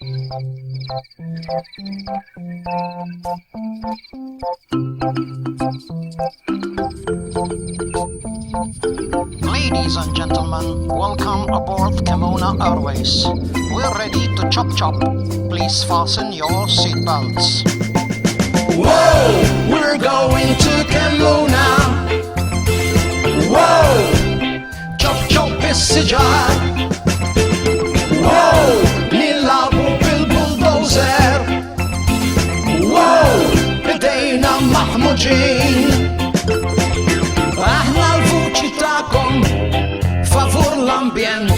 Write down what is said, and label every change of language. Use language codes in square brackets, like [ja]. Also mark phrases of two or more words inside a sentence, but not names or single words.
[en] Ladies and gentlemen, welcome aboard Kemona Airways. We're ready to chop chop. Please fasten your seatbelts. Whoa, we're going to Kemona. Whoa, chop chop is-siġar. [mt] Whoa, nilabu bil-bulldozer. Whoa, bidejna maħmuġin. Aħna l-vuċi ta'kom favur l-ambjent.